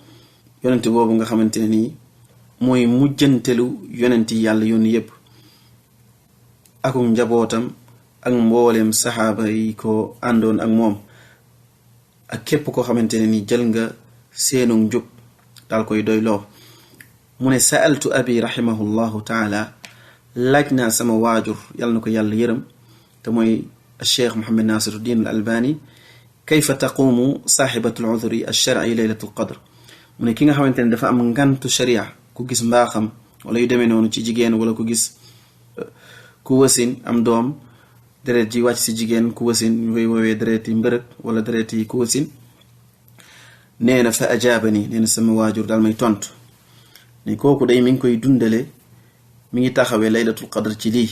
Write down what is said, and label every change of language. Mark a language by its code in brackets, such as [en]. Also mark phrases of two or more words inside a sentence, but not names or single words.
[wo] yonent boobu nga xamante ne nii mooy mujjantelu yonent yi yàlla yónni yépp, akum njabootam ak mbooleem saxaaba yi ko àndoon ak moom, ak képp koo xamante ne ni jël nga seenu njub daal koy doyloo. mu ne [ar] سألت أبي رحمه الله تعالى, [wo] laaj naa sama waajur yàlla na ko yàlla yërëm te mooy Cheikh Muhammad Nasiruddin Albani, [ar] كيف تقوم صاحبة العذر الشرعي ليلة القدر. [wo] mu ne ki nga xamante ne dafa am ngantu sharia, ku gis mbaaxam wala yu demee noonu ci jigéen, wala ku gis ku wasin am doom, deret ji wàcc si jigéen ku wasin ñu koy woowee deret yi mbërëg wala deret yi ku wasin. nee na [ar] فأجابني, [wo] nee na sama waajur daal may tontu ne kooku day mi ngi koy dundale, mi ngi taxawee [ar] ليلة القدر [wo] ci lii.